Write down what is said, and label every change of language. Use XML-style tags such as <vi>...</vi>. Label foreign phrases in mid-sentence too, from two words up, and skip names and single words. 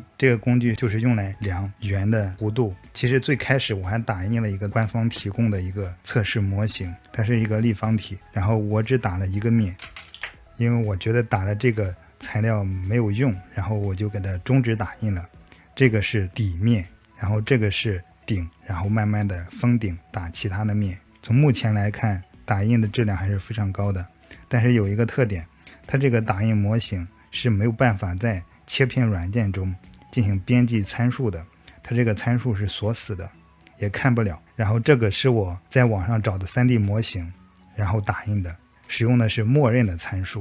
<zh>這個工具就是用來量圓的弧度。其實最開始我還打印了一個官方提供的一個測試模型，它是一個立方體，然後我只打了一個面，因為我覺得打的這個材料沒有用，然後我就給它終止打印了。這個是底面，然後這個是頂，然後慢慢的封頂打其他的面。從目前來看，打印的質量還是非常高的，但是有一個特點，它这个打印模型是沒有辦法在切片軟件中進行編輯參數的，它這個參數是鎖死的，也看不了。然後這個是我在網上找的 3D 模型，然後打印的，使用的是默認的參數。</zh>